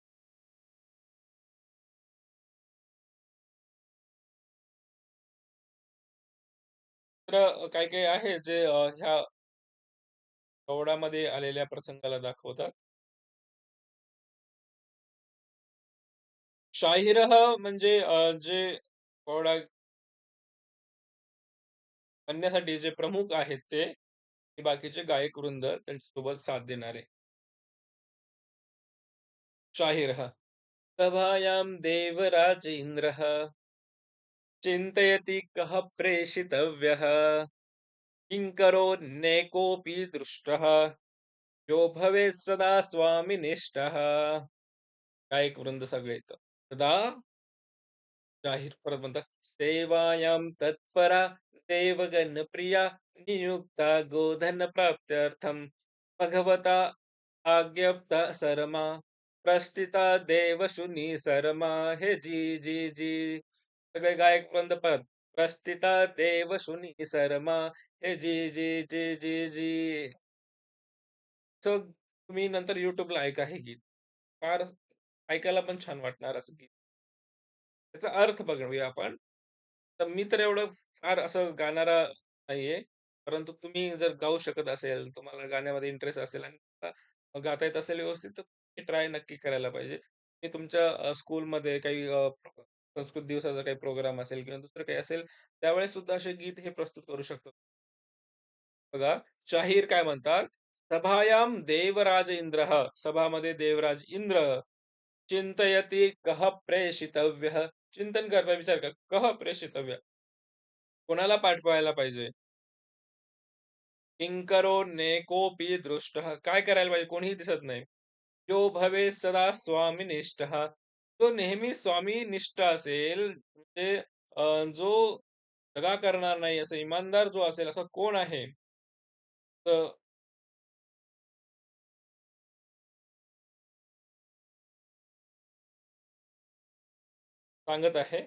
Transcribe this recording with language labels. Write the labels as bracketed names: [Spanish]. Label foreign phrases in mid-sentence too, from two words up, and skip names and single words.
[Marathi] तर काही-काही आहे जे ह्या पोवाडामध्ये आलेल्या प्रसंगाला दाखवतात. शाहिरह म्हणजे जे पोवाडा म्हणण्यासाठी जे प्रमुख आहेत ते, आणि बाकीचे गायक वृंद त्यांच्यासोबत साथ देणारे. [Sanskrit] शाहिरः सभायां देवराजेन्द्रः चिन्तयति कः प्रेषितव्यः किङ्करोऽन्येकोऽपि दृष्टः यो भवेत् सदा स्वामिनिष्ठः. [Marathi] गायक वृंद सगळे इथं. तदा जाहीर परत म्हणतात, [Sanskrit] सेवायां तत्परा देवगणप्रिया नियुक्ता गोधनप्राप्त्यर्थं भगवता आज्ञप्ता सरमा प्रस्थिता देवशुनी सरमा. [Marathi] हे जी सगळे गायक वृंद परत [Sanskrit] प्रस्थिता देवशुनी सरमा. [Marathi] हे जी. सो तुम्ही नंतर YouTubeला ऐका हे गीत. फार ऐकायला पण छान वाटणार असं गीत. त्याचा अर्थ बघूया आपण. तर मी तर एवढं फार असं गाणारा नाहीये. परंतु तुम्ही जर गाऊ शकत असेल, तुम्हाला गाण्यामध्ये इंटरेस्ट असेल आणि तुम्हाला गाता येत असेल व्यवस्थित, तर तुम्ही ट्राय नक्की करायला पाहिजे. मी तुमच्या स्कूलमध्ये काही संस्कृत दिवसाचा काही प्रोग्राम असेल किंवा दुसरं काही असेल, त्यावेळेस सुद्धा असे गीत हे प्रस्तुत करू शकतो. बघा, शाहीर काय म्हणतात, [Sanskrit] "सभायां देवराज इंद्रः." सभामध्ये देवराज इंद्र चिंतयति कः प्रेषितव्यः. [Marathi] चिंतन करता विचार कर, [Sanskrit] कः प्रेषितव्य? [Marathi] कोणाला पाठवायला पाहिजे? [Sanskrit] किंकरो नेकोपी दृष्टः. [Marathi] काय करायला पाहिजे? कोणीही दिसत नाही. [Sanskrit] यो भवेत् सदा स्वामिनिष्ठः. [Marathi] तो नेहमी स्वामीनिष्ठ असेल, म्हणजे जो दगा करणार नाही, असा इमानदार जो असेल, असा कोण आहे? तर सांगत आहे.